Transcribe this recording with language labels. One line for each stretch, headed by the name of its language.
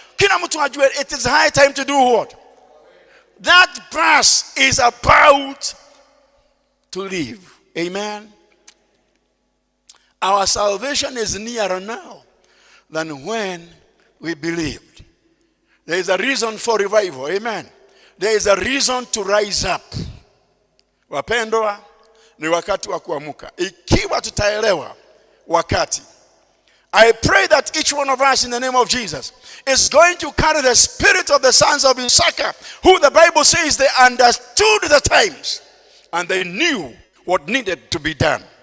Swahili: Kila mtu ajue
English: it is high time to do what? That bus is about to leave. Amen. Our salvation is nearer now than when we believed. There is a reason for revival. Amen. There is a reason to rise up.
Swahili: Wapendwa, ni wakati wa kuamuka. Ikiwa tutaelewa wakati,
English: I pray that each one of us in the name of Jesus is going to carry the spirit of the sons of Issachar, who the Bible says they understood the times and they knew what needed to be done.